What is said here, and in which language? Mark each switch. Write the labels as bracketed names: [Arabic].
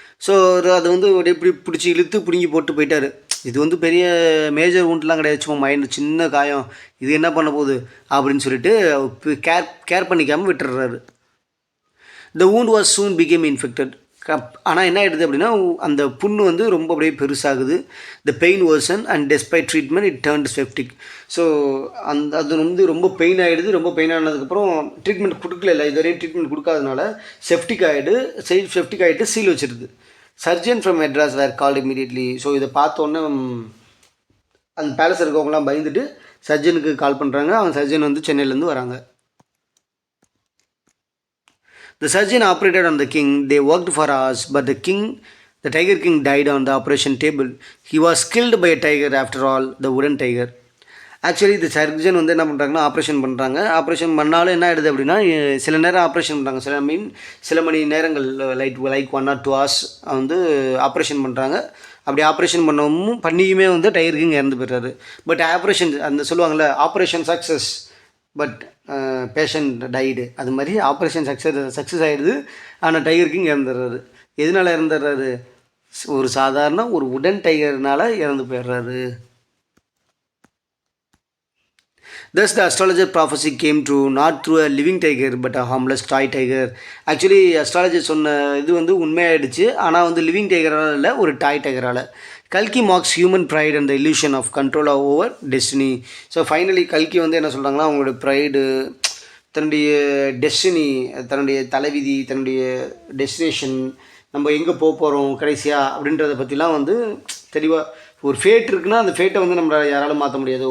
[Tamil] So அது வந்து இப்படி பிடிச்சி இழுத்து பிடுங்கி போட்டு போயிட்டார். இது வந்து பெரிய மேஜர் ஊண்ட்லாம் கிடையாது, சும்மா மைண்ட் சின்ன காயம், இது என்ன பண்ண போகுது அப்படின்னு சொல்லிட்டு care பண்ணிக்காமல் விட்டுடுறாரு. [English] The wound was soon became infected. [Tamil] ஆனால் என்ன ஆகிடுது அப்படின்னா அந்த புண்ணு வந்து ரொம்ப அப்படியே பெருசாகுது. [English] The pain worsened and despite treatment it turned septic. [Tamil] So அது வந்து ரொம்ப பெயின் ஆகிடுது. ரொம்ப பெயின் ஆனதுக்கப்புறம் ட்ரீட்மெண்ட் கொடுக்கல, இதுவரையும் ட்ரீட்மெண்ட் கொடுக்காதனால செப்டிக் ஆகிட்டு seal வச்சிருது. [English] Surgeon from Madras were called immediately. [Tamil] So இதை பார்த்தோன்னே அந்த பேலஸ் இருக்கவங்களாம் பயந்துட்டு சர்ஜனுக்கு கால் பண்ணுறாங்க. அவங்க சர்ஜன் வந்து சென்னையிலேருந்து வராங்க. [English] The surgeon operated on the king. They worked for hours, but the tiger king died on the operation table. He was killed by a tiger after all, the wooden tiger. [Tamil] Actually இந்த surgeon வந்து என்ன பண்ணுறாங்கன்னா operation பண்ணுறாங்க. Operation பண்ணாலும் என்ன ஆகிடுது அப்படின்னா சில நேரம் ஆப்ரேஷன் பண்ணுறாங்க, சில மணி நேரங்கள் லைக் [English] 1 or 2 hours [Tamil] வந்து ஆப்ரேஷன் பண்ணுறாங்க. அப்படி ஆப்ரேஷன் பண்ணியுமே வந்து டைகர் கிங் இறந்து போய்றாரு. பட் ஆப்ரேஷன் அந்த சொல்லுவாங்கள்ல, [English] operation success but patient died, [Tamil] அது மாதிரி ஆப்ரேஷன் சக்ஸஸ் ஆகிடுது. ஆனால் டைகர் கிங் இறந்துடுறாரு. எதனால் இறந்துடுறாரு? ஒரு சாதாரண ஒரு உடன் டைகர்னால் இறந்து போயிடுறாரு. [English] Thus, the astrologer prophecy came true not through a living tiger but a harmless toy tiger. [Tamil] Actually astrologer சொன்ன இது வந்து உண்மையாயிடுச்சு. ஆனால் வந்து லிவிங் டைகரால் இல்லை, ஒரு டாய் டைகரால். [English] கல்கி marks human fried and the illusion of control over destiny. [Tamil] So finally கல்கி வந்து என்ன சொல்கிறாங்கன்னா, அவங்களோட ப்ரைடு, தன்னுடைய டெஸ்டினி, தன்னுடைய தலைவிதி, தன்னுடைய டெஸ்டினேஷன், நம்ம எங்கே போக போகிறோம் கடைசியாக அப்படின்றத பற்றிலாம் வந்து தெளிவாக, ஒரு ஃபேட் இருக்குன்னா அந்த ஃபேட்டை வந்து நம்மளை யாராலும் மாற்ற முடியாது.